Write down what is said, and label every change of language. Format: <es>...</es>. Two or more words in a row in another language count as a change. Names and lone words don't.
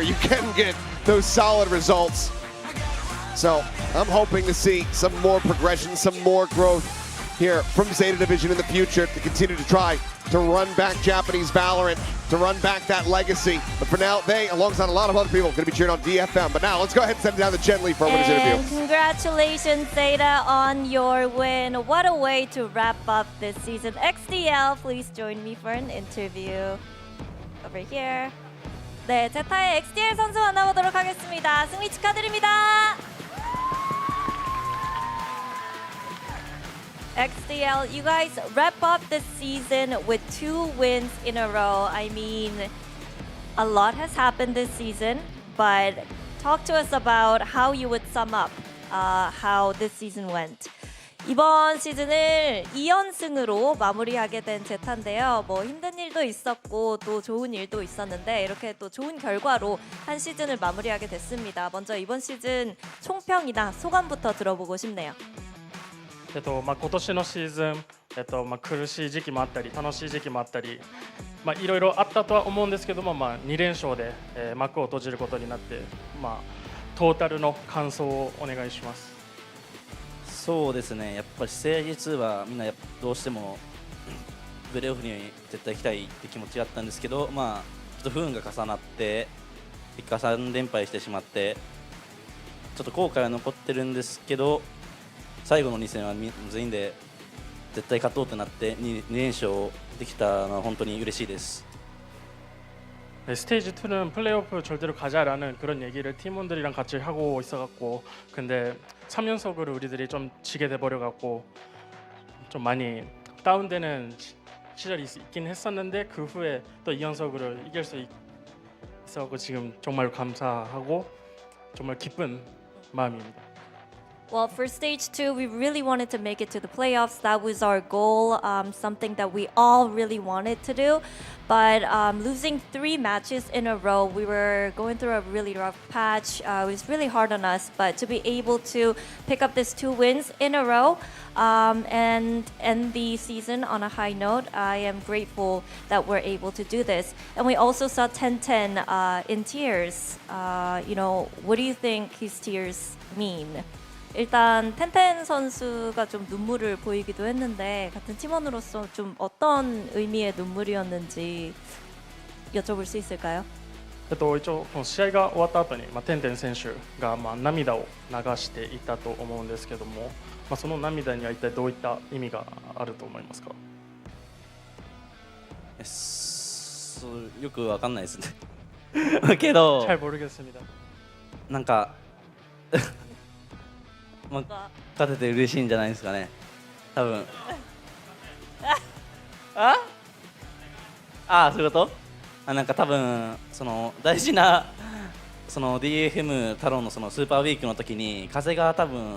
<en>You can get those solid results. So I'm hoping to see some more progression, some more growth here from ZETA Division in the future to continue to try to run back Japanese Valorant, to run back that legacy. But for now, they, alongside a lot of other people, are going to be cheering on DFM. But now, let's go ahead and send it down to Jen Lee for a winner's interview. Congratulations, ZETA, on your win. What a way to wrap up this season. XDL, please join me for an interview. Over here.</en> <ko>네, 제타의 XDL 선수 만나보도록 하겠습니다. 승리 축하드립니다.</ko> <en>XDL, you guys wrap up the season with 2 wins in a row. I mean, a lot has happened this season, but talk to us about how you would sum up how this season went.</en> <ko>이번 시즌을 2연승으로 마무리하게 된 제타인데요. 뭐 힘든 일도 있었고 또 좋은 일도 있었는데 이렇게 또 좋은 결과로 한 시즌을 마무리하게 됐습니다. 먼저 이번 시즌 총평이나 소감부터 들어보고 싶네요.</ko> <ja>今年のシーズン、苦しい時期もあったり楽しい時期もあったり、いろいろあったとは思うんですけども、2連勝で、幕を閉じることになって、トータルの感想をお願いします。そうですね、やっぱりステージ2はみんなどうしてもプレーオフに絶対行きたいって気持ちがあったんですけど、ちょっと不運が重なって結果3連敗してしまってちょっと後悔は残ってるんですけど、最後の2戦は全員で絶対勝とうとなって 2連勝できたのは本当に嬉しいです。</ja> <ko>스테이지 2는 플레이오프 절대로 가자라는 그런 얘기를 팀원들이랑 같이 하고 있어갖고, 근데 3연속으로 우리들이 좀 지게 돼버려갖고 좀 많이 다운되는 시절이 있긴 했었는데, 그 후에 또 2연속으로 이길 수 있어서 지금 정말 감사하고 정말 기쁜 마음입니다.</ko> <en>Well, for stage 2, we really wanted to make it to the playoffs. That was our goal, something that we all really wanted to do. But losing 3 matches in a row, we were going through a really rough patch. It was really hard on us, but to be able to pick up this 2 wins in a row and end the season on a high note, I am grateful that we're able to do this. And we also saw 10-10 in tears. What do you think his tears mean?</en> <ko>일단 텐텐 선수가 좀 눈물을 보이기도 했는데 같은 팀원으로서 좀 어떤 의미의 눈물이었는지 여쭤볼 수 있을까요?</ko> <ja>一応この試合が終わった後にテンテン選手が涙を流していたと思うんですけども、その涙には一体どういった意味があると思いますか？よくわかんないですね。けど、</ja> <ko>잘 모르겠습니다.</ko> <ja>なんか勝てて嬉しいんじゃないですかね。多分。そういうこと？なんか多分その大事なその DFM 太郎のそのスーパーウィークの時に風が多分</ja>